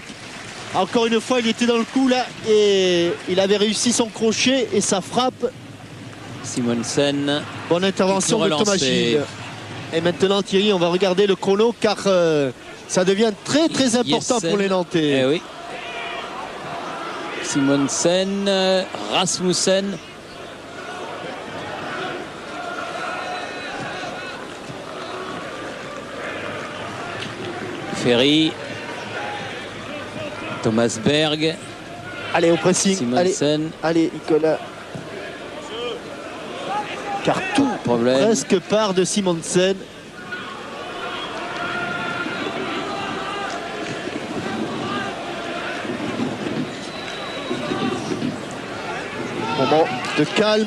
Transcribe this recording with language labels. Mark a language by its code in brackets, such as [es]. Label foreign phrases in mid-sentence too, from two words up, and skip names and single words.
[fr] Encore une fois, il était dans le coup là et il avait réussi son crochet et sa frappe. Simonsen. Bonne intervention de Thomas Gilles. Et maintenant, Thierry, on va regarder le chrono car ça devient très très important Jessen. pour les Nantais. Eh oui. Simonsen, Rasmussen. Ferry. Thomas Berg. Allez, au pressing. Simonsen. Allez, Nicolas. Car tout presque part de Simonsen. Moment de calme.